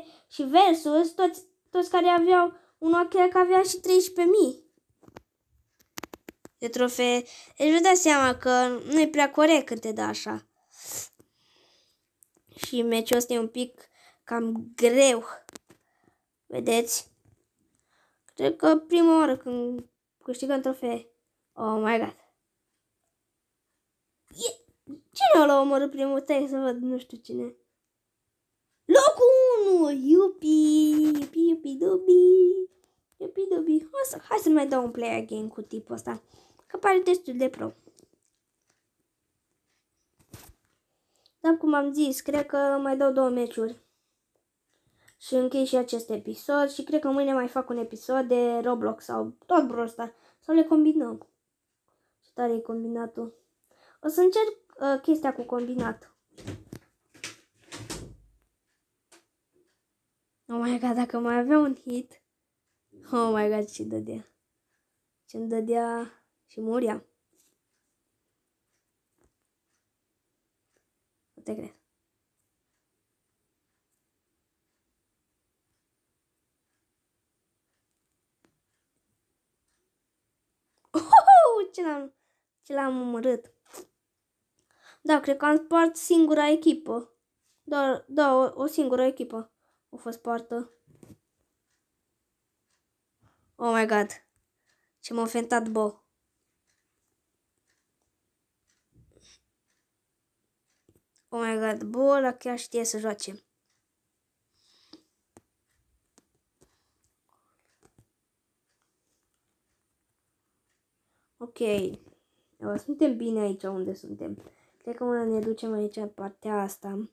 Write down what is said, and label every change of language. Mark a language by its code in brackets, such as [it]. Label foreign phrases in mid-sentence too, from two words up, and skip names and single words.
[ro] Și versus toți care aveau, unul cred că avea și 13.000 de trofee. Deci vă dați seama că nu e prea corect când te dă așa. Și meciul ăsta e un pic cam greu. Vedeți? Cred că prima oară când câștigăm trofee. [en] Oh my god. [ro] Cine l-a omorât primul? Stai să văd, nu știu cine. Locul 1! Iupi dubi. Hai să mai dau un [en] play again [ro] cu tipul ăsta. Că pare destul de pro. Dar cum am zis, cred că mai dau 2 meciuri. Și închei și acest episod și cred că mâine mai fac un episod de Roblox sau tot Brawl Stars. Sau le combinăm. Ce tare e combinatul. O să încerc chestia cu combinat. [en] Oh my god, [ro] dacă mai avea un hit. [en] Oh my god, [ro] ce dădea. Ce-mi dădea și muria. Nu te cred. Ce l-am omorât. Da, cred că am spart singura echipă. Da, o singură echipă a fost spartă. [en] Oh my god. [ro] Ce m-a ofentat, Bo. [en] Oh my god, [ro] Bo ăla chiar știe să joace. Ok. Suntem bine aici unde suntem. Cred că ne ducem aici în partea asta.